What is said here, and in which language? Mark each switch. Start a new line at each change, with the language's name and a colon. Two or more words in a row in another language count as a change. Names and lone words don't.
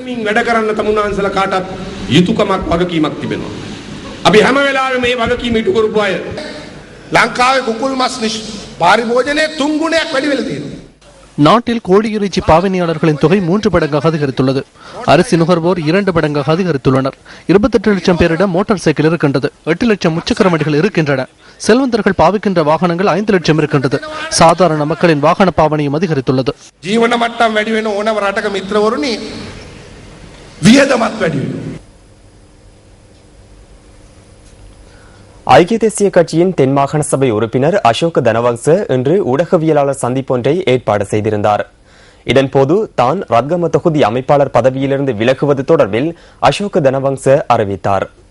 Tamil: நாட்டில் கோழி இறைச்சி பாவனையாளர்களின் தொகை 3 மடங்காக அதிகரித்துள்ளது. அரிசி நுகர்வோர் 2 மடங்காக அதிகரித்துள்ளனர். 28 லட்சம் பேரிடம் மோட்டார் சைக்கிள் இருக்கின்றது. 8 லட்சம் முச்சக்கர வண்டிகள் இருக்கின்றன. செல்வந்தர்கள் பாவிக்கின்ற வாகனங்கள் 5 லட்சம் இருக்கின்றது. சாதாரண மக்களின் வாகன பாவனையும் அதிகரித்துள்ளது.
Sinhala: ජීවන මට්ටම් වැඩි වෙන ඕනම රටක මිත්‍රවරුනි වියදමත් වැඩි වෙනවා.
Tamil: ஐக்கிய தேசிய கட்சியின் தென் மாகாண சபை உறுப்பினர் அசோக் தனவங்ச இன்று ஊடகவியலாளர் சந்திப்பொன்றை ஏற்பாடு செய்திருந்தார். இதன்போது தான் ரத்கம தொகுதி அமைப்பாளர் பதவியிலிருந்து விலகுவது தொடர்பில் அசோக் தனவங்ச அறிவித்தார்.